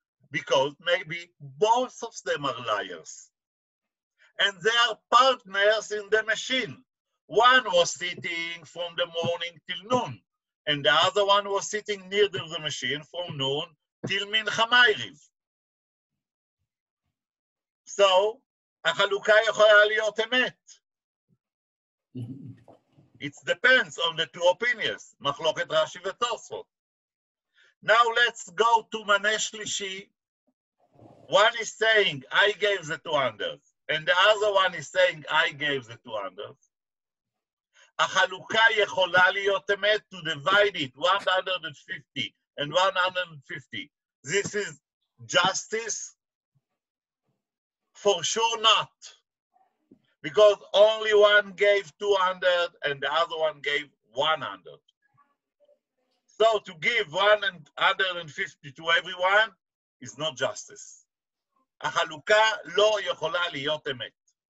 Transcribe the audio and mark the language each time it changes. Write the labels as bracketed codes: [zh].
[en] Because maybe both of them are liars. And they are partners in the machine. One was sitting from the morning till noon, and the other one was sitting near the machine from noon till mincha ma'ariv. [he] So, החלוקה יכולה להיות אמת. [en] It depends on the two opinions, [he] מחלוקת רש"י ותוספות. [en] Now let's go to [he] מנה שלישי. [en] One is saying, I gave the 200, and the other one is saying, I gave the 200. [he] החלוקה יכולה להיות אמת [en] to divide it, 150 and 150. This is justice? For sure not. Because only one gave 200 and the other one gave 100. So to give 150 to everyone is not justice. [he] החלוקה לא יכולה להיות אמת.